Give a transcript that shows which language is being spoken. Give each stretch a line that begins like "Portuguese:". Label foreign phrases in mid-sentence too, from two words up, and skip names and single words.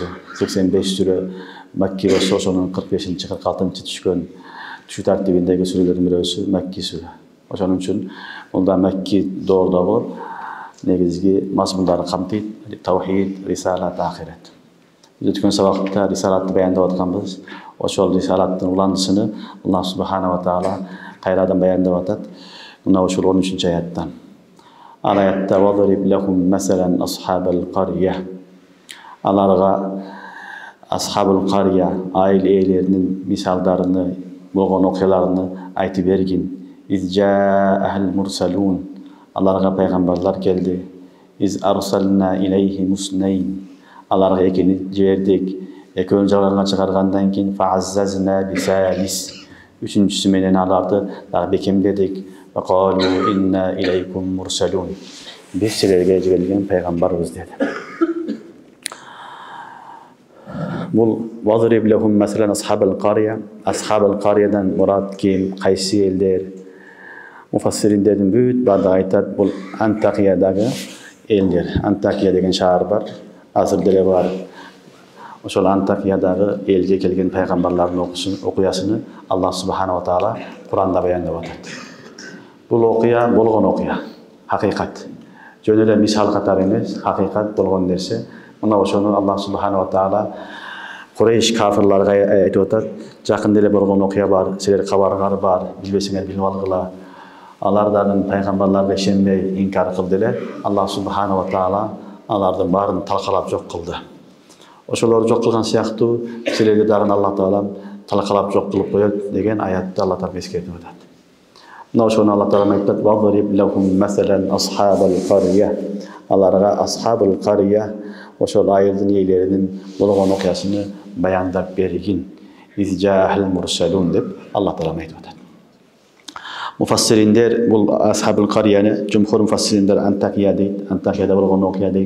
Kyrgyz: 85 сүрө Макки болсо, ошонун 45-46 түшкөн түшүү тартибиндеги сүрөлөрдүн бирөөсү Макки сүрө. Ошон үчүн мында Макки доордогу негизги мазмундарды камтыйт: таухид, рисалат, ахирет. Биз өткөн сабакта рисалатты баяндап атканбыз. Ошол рисалаттын уландысыны
Arabic: الله سبحانه وتعالى
Kyrgyz: кайрадан баяндап атат. Мына ушул 13-аяттан. Ал аятта:
Arabic: "واضرب لهم مثلا أصحاب القرية."
Kyrgyz: Аларга
Arabic: أصحاب القرية,
Kyrgyz: айыл ээлеринин мисалдарыны, болгон окуяларını айтып бергин.
Arabic: إذ جاءها المرسلون.
Kyrgyz: Аларга пайгамбарлар келди.
Arabic: إذ أرسلنا إليهم اثنين.
Kyrgyz: Аларга экини жибердик. Экөөнү жалганга чыгаргандан кийин
Arabic: فعززنا بثالث.
Kyrgyz: Үчүнчүсү менен аларды дагы бекемдедик.
Arabic: وقالوا إنا إليكم مرسلون.
Kyrgyz: Биз силерге жиберилген пайгамбарбыз деди. Бул
Arabic: واضرب لهم مثلا أصحاب القرية.
Kyrgyz: Асхабал кариядан мурат ким, кайсы элдер? Муфассириндердин бүт баардыгы айтат, бул Антакиядагы элдер. Антакия деген шаар бар, азыр деле бар. Ошол Антакиядагы элге келген пайгамбарлардын окуясыны
Arabic: الله سبحانه وتعالى
Kyrgyz: Куранда баяндап атат. Бул окуя болгон окуя, хакыйкат. Жөн эле мисал катары эмес, хакыйкат болгон нерсе. Мына ошону
Arabic: الله سبحانه وتعالى
Kyrgyz: Курейш кафирларга айтып атат. Жакын деле болгон окуя бар, силер кабарыңар бар, билбесеңер билип алгыла. Алардын пайгамбарларга ишенбей инкар кылды эле.
Arabic: الله سبحانه وتعالى
Kyrgyz: алардын баарын талкалап жок кылды. Ошолорду жок кылган сыяктуу силерге дагы
Arabic: الله تعالى
Kyrgyz: талкалап жок кылып коет деген аятты
Arabic: الله تعالى
Kyrgyz: эскертип атат. Мына ошону
Arabic: الله تعالى
Kyrgyz: айтат:
Arabic: "واضرب لهم مثلا أصحاب القرية."
Kyrgyz: Аларга
Arabic: أصحاب القرية,
Kyrgyz: ошол айылдын ээлеринин болгон окуясыны баяндап бергин.
Arabic: إذ جاءها المرسلون
Kyrgyz: деп Аллах таала айтып атат. Муфассириндер бул асхабул карияны жумхур муфассириндер Антакия дейт, Антакияда болгон окуя дейт.